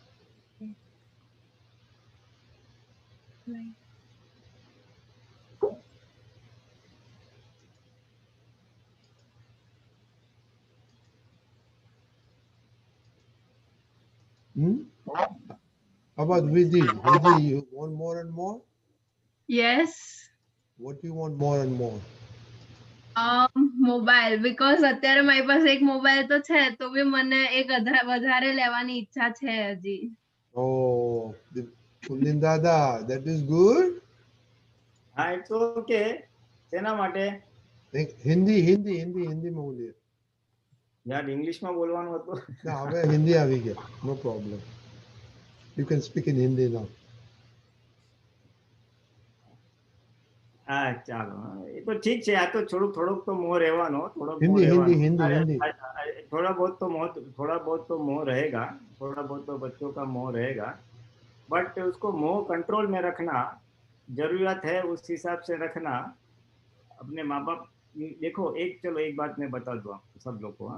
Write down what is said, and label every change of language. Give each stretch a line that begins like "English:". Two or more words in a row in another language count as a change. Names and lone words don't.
English: Hmm? How about Vidhi? Vidhi, you want more and more? Yes. What do you want more and more? mobile because
Gujarati: અત્યારે મારી પાસે એક મોબાઈલ તો છે તો બી મને એક વધારે લેવાની ઈચ્છા છે હજી.
English: Oh, Pulin Dada, that is good.
Gujarati: હા
English: it's okay.
Gujarati: શેના માટે? હિન્દી હિન્દી હિન્દી હિન્દીમાં બોલીએ. યાર ઇંગ્લિશમાં બોલવાનું હતું. ના હવે હિન્દી આવી ગયા.
English: No problem. You can speak in Hindi now.
Gujarati: હા ચાલો, એ તો ઠીક છે. આ તો થોડોક તો મોહ રહેવાનો, થોડોક મોહ
Hindi: हिंदी हिंदी
Gujarati: રહેવાનો.
Hindi: हिंदी अरे, हिंदी थोड़ा बहुत तो मोह रहेगा, थोड़ा बहुत तो बच्चों का मोह रहेगा, बट उसको मोह कंट्रोल में रखना, जरूरत है उस हिसाब से रखना. अपने माँ बाप देखो, चलो एक बात मैं बता दूं आपको सब लोग को.